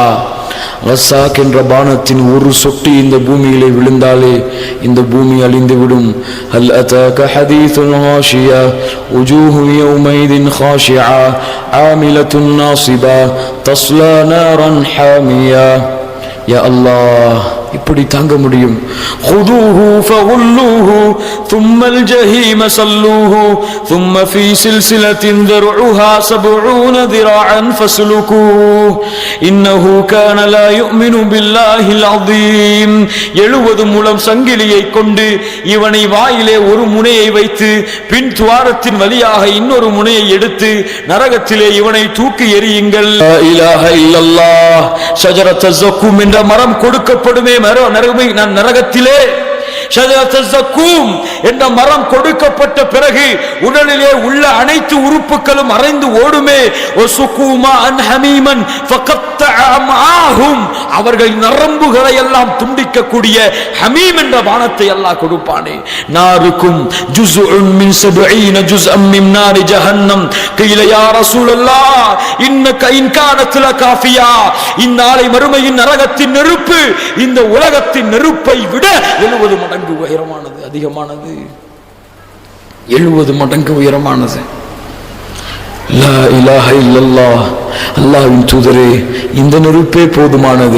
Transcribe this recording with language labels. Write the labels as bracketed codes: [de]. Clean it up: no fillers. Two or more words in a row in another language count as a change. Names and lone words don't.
[ta] கஸ்ஸாக் என்ற பானத்தின் ஒரு சொட்டு இந்த பூமியிலே விழுந்தாலே இந்த பூமி அழிந்துவிடும். [ar] هل أتاك حديث الغاشية وجوه يومئذ خاشعة عاملة ناصبة تصلى نارا حامية. [ta] யா அல்லாஹ், இப்படி தாங்க முடியும்? [ar] خذوه فغلوه ثم الجحيم صلوه ثم في سلسلة ذرعها 70 ذراعا فاسلكوه إنه كان لا يؤمن بالله العظيم. [ta] 70 முழம் சங்கிலியை கொண்டு இவனை வாயிலே ஒரு முனையை வைத்து பின் துவாரத்தின் வழியாக இன்னொரு முனையை எடுத்து நரகத்திலே இவனை தூக்கி எறியுங்கள். [ar] لا إله إلا الله. شجرة الزقوم [ta] என்ற மரம் கொடுக்கப்படுமே, நரகத்திலே என்ற மரம் கொடுக்கப்பட்ட பிறகு உடலிலே உள்ள அனைத்து உறுப்புகளும் அரைந்து ஓடுமே. அவர்கள் நரம்புகளை எல்லாம் துண்டிக்கக்கூடிய ஹமீம் என்ற பானத்தை அல்லாஹ் கொடுப்பானே. [ar] ناركم جزء من 70 جزءا من نار جهنم. قيل يا رسول الله انك ان كانت لكافيا. [ta] இந்நாளை மறுமையின் நரகத்தின் நெருப்பு இந்த உலகத்தின் நெருப்பை விட 70 மடங்கு உயரமானது, அதிகமானது, 70 மடங்கு உயரமானது. [ar] لا إله إلا الله. [ta] அல்லாஹ்வின் தூதரே, இந்த நெருப்பே போதுமானது.